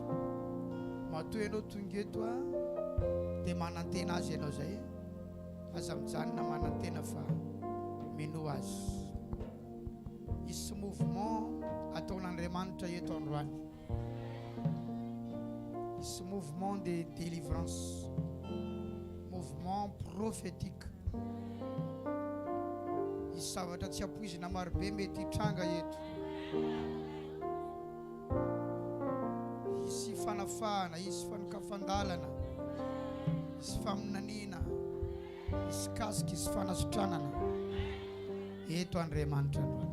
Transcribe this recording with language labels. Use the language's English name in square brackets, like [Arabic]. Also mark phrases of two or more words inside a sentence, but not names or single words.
[Malagasy] Matoa ianao tonga eto dia manantena azy ianao zay, aza mijanona manantena fa mino azy. Isy mouvement ataon'Andriamanitra eto androany, isy [French] mouvement de délivrance, mouvement prophétique. [Malagasy] Isy zavatra tsy ampoizina marobe mety hitranga eto. Isy fanafahana, isy fanokafandalana, isy faminanina, isy kasika, isy fanasitranana eto Andriamanitra androany.